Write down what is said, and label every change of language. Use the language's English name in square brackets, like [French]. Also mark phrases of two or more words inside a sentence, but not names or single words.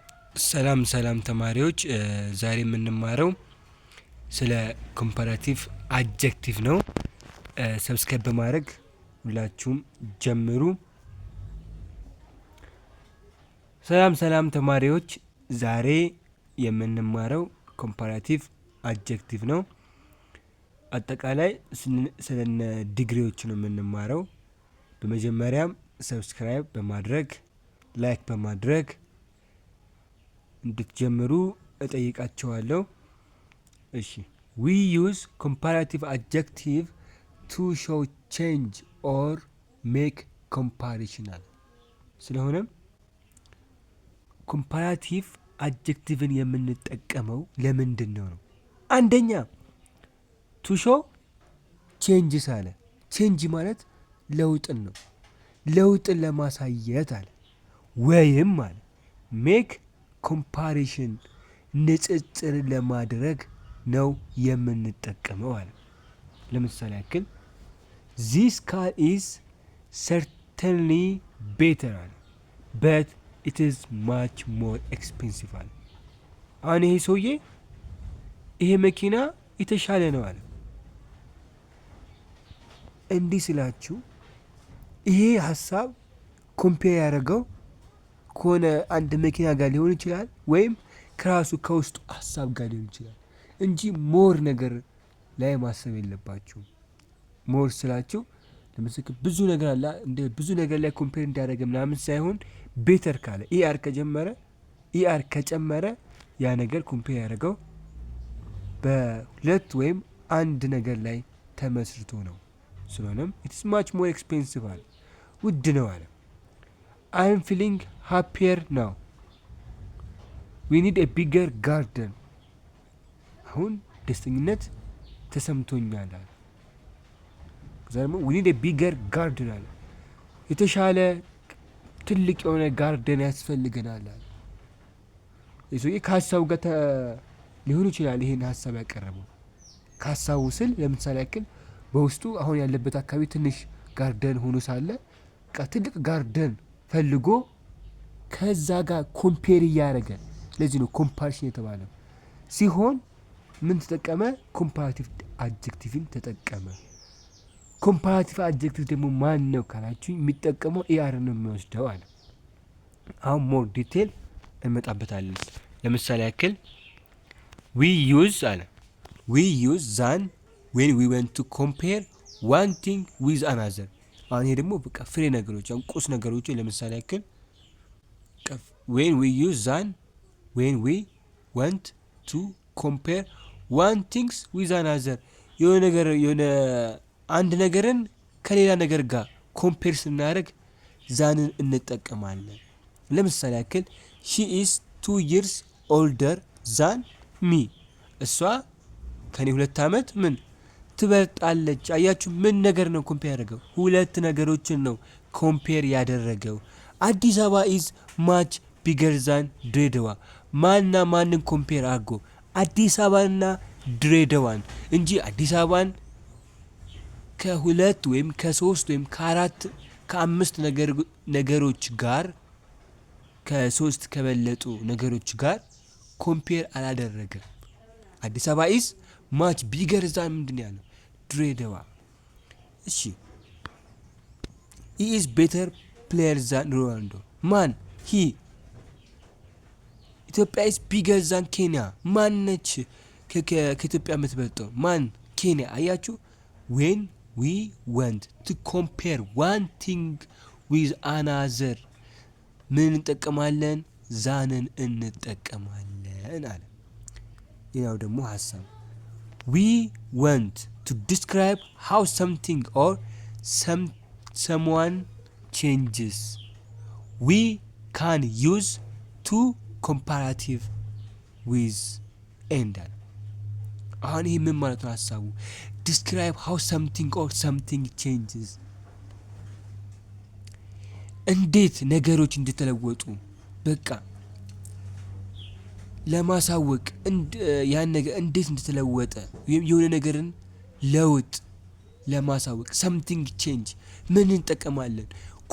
[Amharic] ሰላም ተማሪዎች ዛሬ የምንማረው ስለ ኮምፓራቲቭ አድጀክቲቭ ነው። ሰብስክራይብ በማድረግ ሁላችሁም ጀምሩ። ሰላም ተማሪዎች ዛሬ የምንማረው ኮምፓራቲቭ አድጀክቲቭ ነው። አጠቃላይ ስለነ ዲግሪዎች ነው የምንማረው። በመጀመሪያም ሰብስክራይብ በማድረግ ላይክ በማድረግ እንድትጀምሩ እጠይቃችኋለሁ። እሺ [English] we use comparative adjective to show change or make comparison [Amharic] ስለሆነም ኮምፓራቲቭ አድጀክቲቭን የምንጠቀመው ለምንድን ነው? አንደኛ [English] to show changes [Amharic] አለ። change ማለት ለውጥን ነው። ለውጥን ለማሳየት አለ። ወይም አለ [English] make comparison [Amharic] ንጽጽር ለማድረግ ነው የምንጠቀመው አለ። ለምሳሌ ያክል [English] this car is certainly better [Amharic] አለ [English] but it is much more expensive [Amharic] አለ። አሁን ይሄ ሰውዬ ይሄ መኪና የተሻለ ነው አለ። እንዲህ ስላችሁ ይሄ ሀሳብ ኮምፔር ያደረገው ከሆነ አንድ መኪና ጋር ሊሆን ይችላል ወይም ከራሱ ከውስጡ ሀሳብ ጋር ሊሆን ይችላል እንጂ ሞር ነገር ላይ ማሰብ የለባችሁም። ሞር ስላችሁ ለምሳሌ ብዙ ነገር አለ እንደ ብዙ ነገር ላይ ኮምፔር እንዲያደርግ ምናምን ሳይሆን ቤተር ካለ ኢአር ከጨመረ ያ ነገር ኮምፔር ያደረገው በሁለት ወይም አንድ ነገር ላይ ተመስርቶ ነው። ስለሆነም [English] it is much more expensive አለ፣ [Amharic] ውድ ነው አለ። [English] I am feeling happier now. We need a bigger garden. [Amharic] አሁን ደስተኝነት ተሰምቶኛል አለ። ከዛም [English] we need a bigger garden [Amharic] አለ። የተሻለ ትልቅ የሆነ ጋርደን ያስፈልገናል አለ። የሰውዬ ከሀሳቡ ጋር ሊሆን ይችላል ይሄን ሀሳብ ያቀረበው። ከሀሳቡ ስል ለምሳሌ ያክል በውስጡ አሁን ያለበት አካባቢ ትንሽ ጋርደን ሆኖ ሳለ ትልቅ ጋርደን ፈልጎ ከዛ ጋር ኮምፔር እያደረገ፣ ለዚህ ነው ኮምፓሪሽን የተባለው። ሲሆን ምን ተጠቀመ? ኮምፓራቲቭ አድጀክቲቭን ተጠቀመ። ኮምፓራቲቭ አድጀክቲቭ ደግሞ ማን ነው ካላችሁ የሚጠቀመው ኢአር ነው የሚወስደው አለ። አሁን [English] more detail [Amharic] እንመጣበታለን። ለምሳሌ ያክል [English] we use አለ we use than when we want to compare one thing with another። [Amharic] አሁን ይሄ ደግሞ በቃ ፍሬ ነገሮች ቁስ ነገሮች ለምሳሌ ያክል [English] when we use than when we want to compare one things with another [Amharic] የሆነ አንድ ነገርን ከሌላ ነገር ጋር ኮምፔር ስናደርግ ዛንን እንጠቀማለን። ለምሳሌ ያክል [English] she is 2 years older than me [Amharic] እሷ ከኔ 2 ዓመት ምን ትበልጣለች። አያችሁ ምን ነገር ነው ኮምፔር ያደረገው? ሁለት ነገሮችን ነው ኮምፔር ያደረገው። አዲስ አበባ [English] is much bigger than [Amharic] ድሬዳዋ። ማንና ማንን ኮምፔር አድርጎ? አዲስ አበባና ድሬዳዋን እንጂ አዲስ አበባን ከሁለት ወይም ከሶስት ወይም ከአራት ከአምስት ነገሮች ጋር ከሶስት ከበለጡ ነገሮች ጋር ኮምፔር አላደረገም። አዲስ አበባ [English] is much bigger than [Amharic] ምንድን ያለው? [English] ድሬዳዋ። እሺ he is better player than ሮናልዶ። ማን? [Amharic] he። ኢትዮጵያ [English] is bigger than [Amharic] ኬንያ። ማን ነች ከኢትዮጵያ የምትበልጠው? ማን? ኬንያ። አያችሁ [English] when we want to compare one thing with another [Amharic] ምን እንጠቀማለን? ዛንን እንጠቀማለን አለ። ሌላው ደግሞ ሀሳብ [English] we want to describe how something or someone changes. We can use two comparative with and [Amharic] አሁን ይሄ ምን ማለት ነው ሀሳቡ? [English] describe how something or something changes [Amharic] እንዴት ነገሮች እንደተለወጡ በቃ ለማሳወቅ ያን ነገር እንዴት እንደተለወጠ የሆነ ነገርን ለውጥ ለማሳወቅ [English] something change [Amharic] ምን እንጠቀማለን?